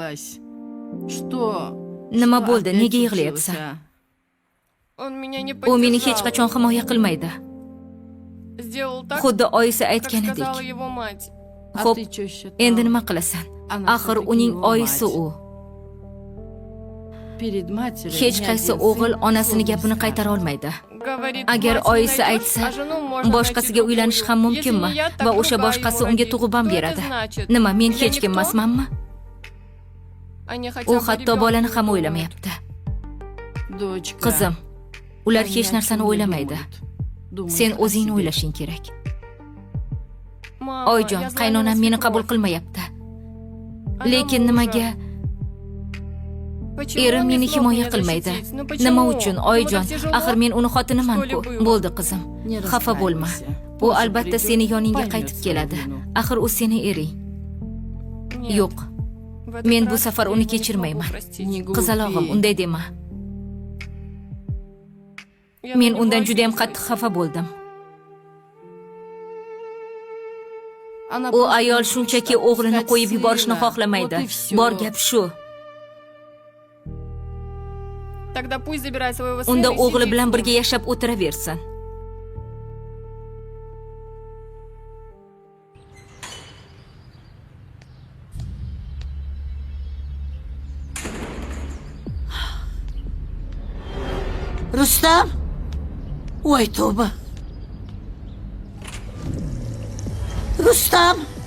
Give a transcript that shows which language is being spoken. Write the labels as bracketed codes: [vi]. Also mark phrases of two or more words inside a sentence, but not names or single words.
[uz] Nima bo'ldi? Nega yig'layapsan? [ru] Он меня не [uz] U meni hech qachon himoya qilmaydi. [ru] Сделал так, [uz] Xuddi oyisi [ru] как [uz] aytganidek. [ru] сказала его мать. [uz] Xo'p, endi nima qilasan? Axir uning oyisi u. Hech qaysi o'g'il onasining gapini qaytara olmaydi. [ru] Говорит, [uz] Agar [ru] мать не [uz] oyisi [ru] найдёшь, [uz] aytsa, [ru] а жену можно [uz] boshqasiga [ru] найти [uz] uylanish ham [ru] другую. [uz] mumkinmi? [ru] Если не я, так [uz] Va o'sha [ru] другая [uz] boshqasi [ru] его [uz] unga [ru] родит. [uz] tug'ib ham [ru] Что это [uz] beradi. [ru] значит? [uz] Nima, men [ru] Я [uz] hech kim [ru] никто? [uz] emasmanmi? [ru] Они хотя [uz] U [ru] бы [uz] hatto [ru] ребёнка [uz] bolani ham [ru] не [uz] o'ylamayapti. Qizim, ular hech narsani o'ylamaydi. Sen o'zingni o'ylashing kerak. [ru] Mama, [uz] Oyjon, [ru] я знаю, [uz] qaynonam [ru] она [uz] meni [ru] свекровь. [uz] qabul qilmayapti. [ru] Она [uz] Lekin [ru] мужа. [uz] nimaga [ru] Почему [uz] erim [ru] он не [uz] meni [ru] смог [uz] himoya [ru] меня [uz] qilmaydi? [ru] защитить? Ну почему? [uz] Nima uchun, [ru] Ему [uz] Oyjon? [ru] так тяжело? [uz] Axir men uni xotiniman-ku. [ru] Что ли было? [uz] Bo'ldi qizim. Xafa bo'lma. U albatta seni yoningga qaytib keladi. Axir u seni ering. Yo'q. [ru] В этот [uz] Men bu [ru] раз [uz] safar [ru] я [uz] uni [ru] его не [uz] kechirmayman. [ru] смогу простить. [uz] Qizalog'im, unday dema. [ru] Я [uz] Men [ru] на [uz] undan [ru] него [uz] juda ham [ru] обиделась. [uz] qattiq xafa bo'ldim. [ru] Она [uz] U [ru] просто [uz] ayol [ru] не [uz] shunchaki [ru] хочет [uz] o'g'lini [ru] отпускать [uz] qo'yib yuborishni [ru] сына. [uz] xohlamaydi. [ru] Вот и всё. [uz] Bor gap shu. [ru] Тогда пусть забирает своего сына [uz] Unda [ru] и [uz] o'g'li [ru] сидит [uz] bilan [ru] с ним. [uz] birga yashab o'tiraversin. Rustam? Voy tavba. Rustam?